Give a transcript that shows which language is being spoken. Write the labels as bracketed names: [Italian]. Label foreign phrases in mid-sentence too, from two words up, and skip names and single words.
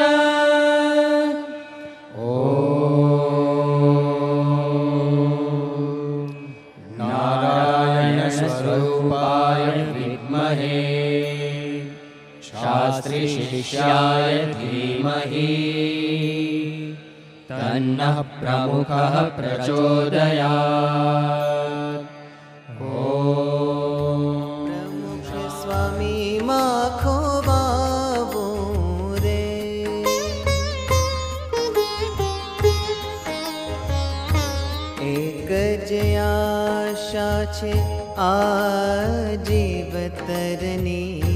[Sanskrit] ॐ नारायणस्वरूपाय विद्महे, शास्त्रीशिष्याय धीमहि, तन्नः प्रमुखः प्रचोदयात्. [Gujarati] પ્રમુખ સ્વામીમાં ખોવાવું રે. એક જ આશા છે આ જીવતરની,